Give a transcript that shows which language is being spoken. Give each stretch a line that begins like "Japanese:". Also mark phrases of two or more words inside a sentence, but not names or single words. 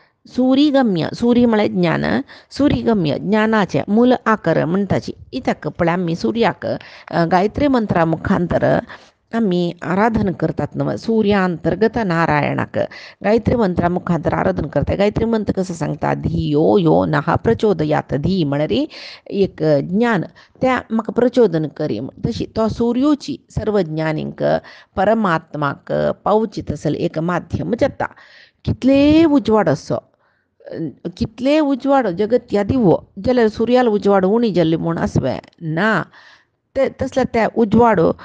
Konkani: सूर्य म्हळ्यार ज्ञान सूर्यगम्य ज्ञानाचे मूल आकार म्हणटाची इतक पळय आमी सूर्याक गायत्री मंत्रा मुखांतर आमी आराधन करतात न्हय सूर्यांतर्गत नारायणाक गायत्री मंत्रा मुखांतर आराधन करता गायत्री मंत्र कसो सांगता
Sanskrit: धियो यो नः प्रचोदयात
Konkani: धी म्हळ्यार एक ज्ञान त्या म्हाका प्रचोदन करी तशी तो सूर्योची सर्व ज्ञानींक परमात्माक पावची तसले एक माध्यम जाता कितले उजवाड असो कितले उजवाड जगत दिवो जाल्यार सूर्याल उजवाड उणी जाल्ली म्हूण आसवें ना ते तसले त्या उजवाडो